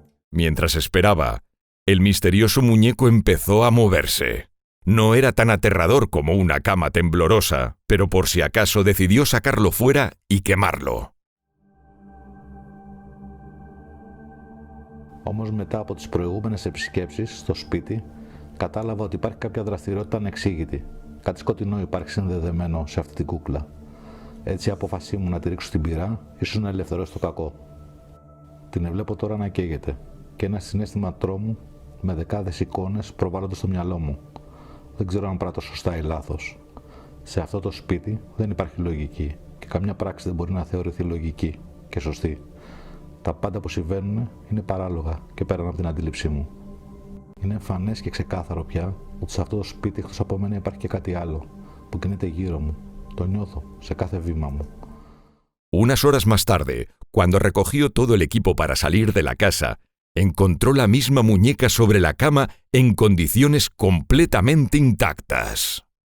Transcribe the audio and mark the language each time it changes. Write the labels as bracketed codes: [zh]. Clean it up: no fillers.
[es] Mientras esperaba, el misterioso muñeco empezó a moverse. No era tan aterrador como una cama temblorosa, pero por si acaso decidió sacarlo fuera y quemarlo. [el] Όμως μετά από τις προηγούμενες επισκέψεις στο σπίτι, κατάλαβα ότι υπάρχει κάποια δραστηριότητα ανεξήγητη. Κάτι σκοτεινό υπάρχει συνδεδεμένο σε αυτή την κούκλα. Έτσι η απόφασή μου να τη ρίξω στην πυρά, ίσως να ελευθερώσει το κακό. Την βλέπω τώρα να καίγεται και ένα συναίσθημα τρόμου με δεκάδες εικόνες προβάλλονται στο μυαλό μου. Δεν ξέρω αν πράττω σωστά ή λάθος. Σε αυτό το σπίτι δεν υπάρχει λογική και καμιά πράξη δεν μπορεί να θεωρηθεί λογική και σωστή. Τα πάντα που συμβαίνουν είναι παράλογα και πέραν από την αντίληψή μου. Είναι εμφανές και ξεκάθαρο πια ότι σε αυτό το σπίτι εκτός από μένα υπάρχει και κάτι άλλο που κινείται γύρω μου. Το νιώθω σε κάθε βήμα μου. [es] Unas horas más tarde, cuando recogió todo el equipo para salir de la casa, encontró la misma muñeca sobre la cama en condiciones completamente intactas.